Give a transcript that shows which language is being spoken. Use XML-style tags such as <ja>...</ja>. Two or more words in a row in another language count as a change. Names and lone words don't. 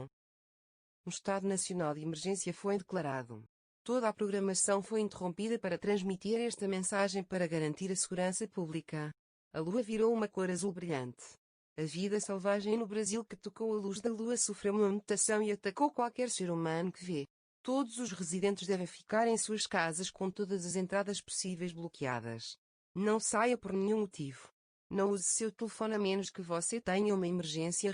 <pt>Um estado nacional de emergência foi declarado. Toda a programação foi interrompida para transmitir esta mensagem para garantir a segurança pública. A lua virou uma cor azul brilhante. A vida selvagem no Brasil que tocou a luz da lua sofreu uma mutação e atacou qualquer ser humano que vê. Todos os residentes devem ficar em suas casas com todas as entradas possíveis bloqueadas. Não saia por nenhum motivo. Não use seu telefone a menos que você tenha uma emergência.</pt>